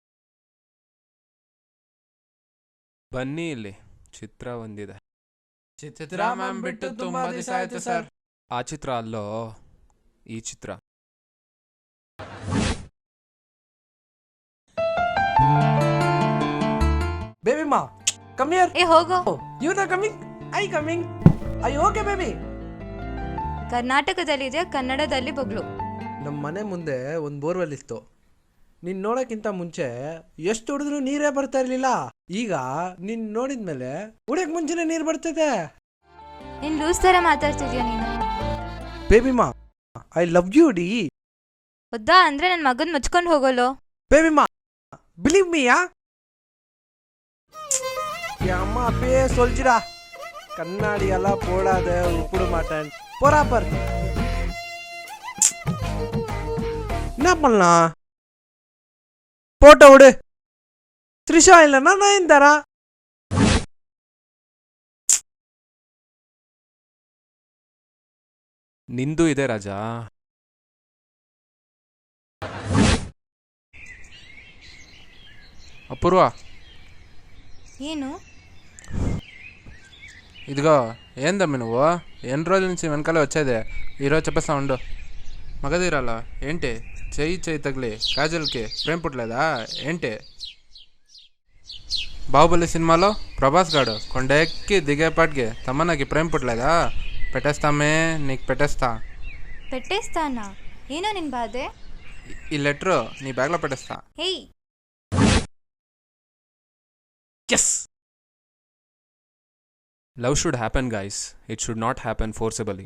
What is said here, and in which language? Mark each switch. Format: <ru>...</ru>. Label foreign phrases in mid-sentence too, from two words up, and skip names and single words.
<kn>ಬನ್ನಿ, ಇಲ್ಲಿ ಚಿತ್ರ ಒಂದಿದೆ. ಚಿತ್ರ ಮ್ಯಾಮ್ ಬಿಟ್ಟು ತುಂಬಾ ದಿವಸ ಆಯ್ತು ಸರ್. ಆ ಚಿತ್ರ ಅಲ್ಲೋ, ಈ ಚಿತ್ರ.</kn> <en>baby ma, come here.</en> <kn>ಏ ಹೋಗೋ.</kn> <en>you are coming, I coming. I okay baby.</en> <kn>ಕರ್ನಾಟಕದಲ್ಲಿದೆ, ಕನ್ನಡದಲ್ಲಿ ಬೊಗ್ಳು. ನಮ್ಮ ಮನೆ ಮುಂದೆ ಒಂದು ಬೋರ್ವೆಲ್ ಇತ್ತು. ನೀನ್ ನೋಡಕ್ಕಿಂತ ಮುಂಚೆ ಎಷ್ಟು ಹೊಡೆದ್ರು ನೀರೇ ಬರ್ತಾ ಇರ್ಲಿಲ್ಲ. ಈಗ ನೀನ್ ನೋಡಿದ್ಮೇಲೆ ಉಡಕ್ ಮುಂಚೆನೆ ನೀರ್ ಬರ್ತದೆ. ನೀನ್ ಲೂಸ್ ತರ ಮಾತಾಡ್ತಿದ್ಯಾ ನೀನು.</kn> <en>baby ma, I love you di.</en> <kn>ಒದ್ದಾ ಅಂದ್ರೆ ನನ್ ಮಗನ್ ಮುಚ್ಕೊಂಡ್ ಹೋಗೋಲು.</kn> <en>baby ma, believe me.</en> <ta>அம்மா அப்பயே சொல்லிச்சுடா, கண்ணாடி எல்லாம் போடாத, உப்புட மாட்டேன். போறா பாரு. என்ன பண்ணலாம்? போட்டோ விடு. த்ரிஷா இல்லைன்னா நயன்தாரா.</ta> <kn>ನಿಂದು ಇದೆ ರಾಜಾ. ಅಪೂರ್ವ, ಏನು</kn> <te>ఇదిగో ఏందమ్మి నువ్వు ఎన్ని రోజుల నుంచి వెనకాల వచ్చేదే. ఈరోజు చెప్పేస్తా ఉండు. మగధీరాలా ఏంటి? చెయ్యి తగిలి కాజల్కి ప్రేమ పుట్టలేదా ఏంటి? బాహుబలి సినిమాలో ప్రభాస్ గాడు కొండ ఎక్కి దిగేపాటికి తమ్మన్నకి ప్రేమ పుట్టలేదా? పెట్టేస్తామే, నీకు పెట్టేస్తా. పెట్టేస్తానా?</te> <kn>ಏನೋ ನಿನ್ ಬಾಧೆ?</kn> <te>ఈ లెటరు నీ బ్యాగ్లో పెట్టేస్తా. ಹೇಯ್, ఎస్.</te> <en>love should happen guys, it should not happen forcibly.</en>